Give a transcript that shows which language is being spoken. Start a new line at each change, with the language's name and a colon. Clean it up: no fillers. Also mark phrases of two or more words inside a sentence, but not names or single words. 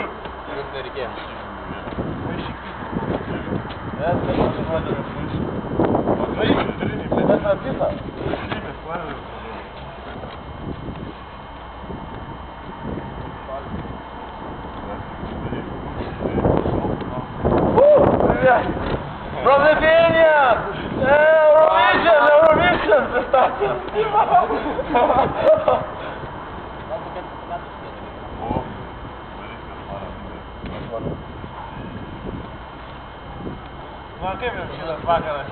Lithuanian: Jums nereikėjo. Ne, tai vadinasi maišį. Tas apisa. Šimės paėmė.
English: From Lithuania! Eurovision!
Lithuanian: Pristatė! Na, kaip jums šitas vakaras?